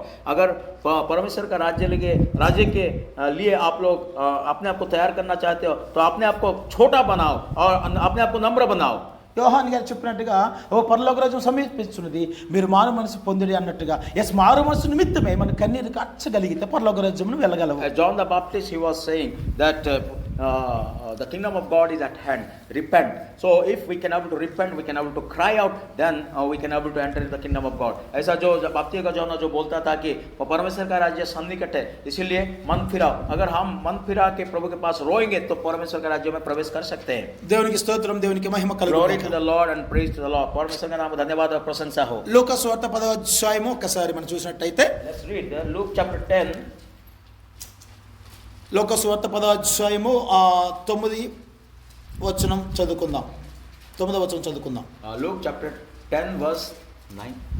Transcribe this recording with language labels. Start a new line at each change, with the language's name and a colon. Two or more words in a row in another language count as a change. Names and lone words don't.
Hindi: अगर परमेश्वर का राज्य के लिए आप लोग अपने आप को तैयार करना चाहते हो तो अपने आप को छोटा बनाओ और अपने आप को नम्र बनाओ.
Telugu: యోహాను గారు చెప్పినట్టుగా ఓ పరలోక రాజ్యం సమీపిస్తున్నది, మీరు మారు మనసు పొందిడి అన్నట్టుగా. ఎస్, మారు మనసు నిమిత్తమే మన కన్నీరు కార్చగలిగితే పరలోక రాజ్యమును వెళ్ళగలవు.
English: John the Baptist he was saying that the kingdom of God is at hand. Repent. So if we can able to repent, we can able to cry out, then we can able to enter into the kingdom of God.
Hindi: ऐसा जो बाप्ती का जॉन जो बोलता था कि परमेश्वर का राज्य सन्निकट है, इसीलिए मन फिराओ. अगर हम मन फिरा के प्रभु के पास रोएंगे तो परमेश्वर के राज्य में प्रवेश कर सकते हैं.
Telugu: దేవునికి స్తోత్రం, దేవునికి మహిమ
English: Glory
Telugu: కలుగును.
English: to the Lord and praise to the Lord.
Hindi: परमेश्वर का नाम धन्यवाद और प्रशंसा हो.
Telugu: లూకా సువార్త 10వ అధ్యాయము ఒకసారి మనం చూసినట్టయితే
English: Let's read Luke chapter 10.
Telugu: లూకా సువార్త 10వ అధ్యాయము 9వ వచనం చదువుకుందాం. 9వ వచనం చదువుకుందాం.
English: Luke chapter 10 verse 9.